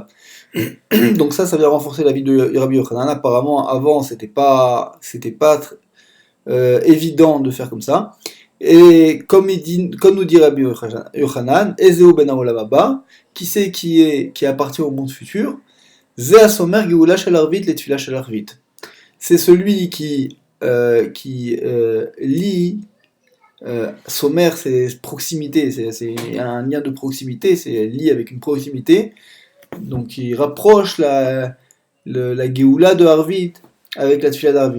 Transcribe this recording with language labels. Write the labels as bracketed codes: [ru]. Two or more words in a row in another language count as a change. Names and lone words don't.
[fr] Donc ça vient renforcer l'avis de Rabbi Yochanan. Apparemment, avant, c'était pas évident de faire comme ça. Et comme nous dit Rabbi Yochanan, [he] איזהו בן העולם הבא, [fr] qui c'est qui appartient au monde futur, [he] זה הסומך גאולה של ערבית לתפילה של ערבית. [fr] C'est celui qui lie. Sommer, c'est proximité, c'est un lien de proximité, c'est lié avec une proximité. Donc il rapproche la geoula de Arvit avec la tefila d'Arvit.